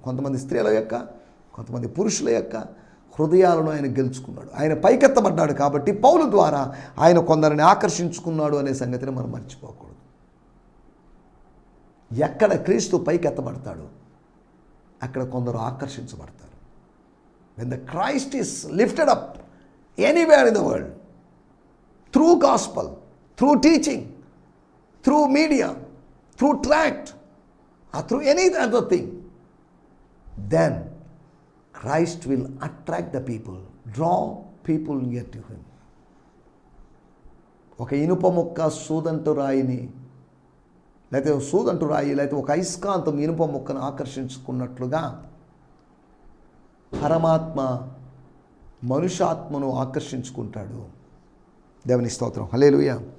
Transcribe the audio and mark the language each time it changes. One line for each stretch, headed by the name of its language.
Telugu: కొంతమంది స్త్రీల యొక్క, కొంతమంది పురుషుల యొక్క హృదయాలను ఆయన గెలుచుకున్నాడు. ఆయన పైకెత్తబడ్డాడు కాబట్టి పౌలు ద్వారా ఆయన కొందరిని ఆకర్షించుకున్నాడు అనే సంగతిని మనం మర్చిపోకూడదు. ఎక్కడ క్రీస్తు పైకెత్తబడతాడు అక్కడ కొందరు ఆకర్షించబడతారు.
English: when the Christ is lifted up anywhere in the world, through gospel, through teaching, through media, through tract, or through any other thing, then Christ will attract the people, draw people near to him.
Telugu: ఒక ఇనుప ముక్క సూదంటు రాయిని, లేకపోతే సూదంటు రాయి, లేకపోతే ఒక అయస్కాంతం ఇనుప ముక్కను ఆకర్షించుకున్నట్లుగా పరమాత్మ మనుష్యాత్మను ఆకర్షించుకుంటాడు. దేవుని స్తోత్రం. హల్లెలూయా.